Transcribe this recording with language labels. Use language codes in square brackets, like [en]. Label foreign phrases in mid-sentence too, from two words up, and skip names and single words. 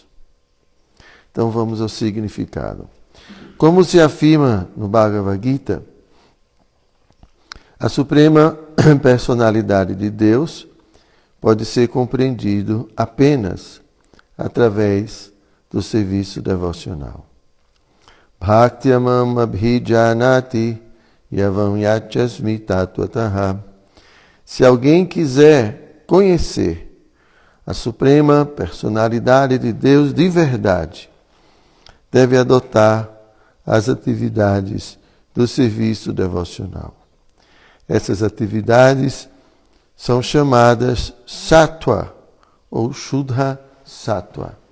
[pt] Então vamos ao significado. Como se afirma no Bhagavad Gita, a suprema personalidade de Deus pode ser compreendido apenas através do serviço devocional. [sa] Bhaktyamam abhijanati yavam yachasmi tattvataha. [pt] Se alguém quiser conhecer a suprema personalidade de Deus de verdade, deve adotar as atividades do serviço devocional. Essas atividades são chamadas sattva ou [sa] shuddha sattva.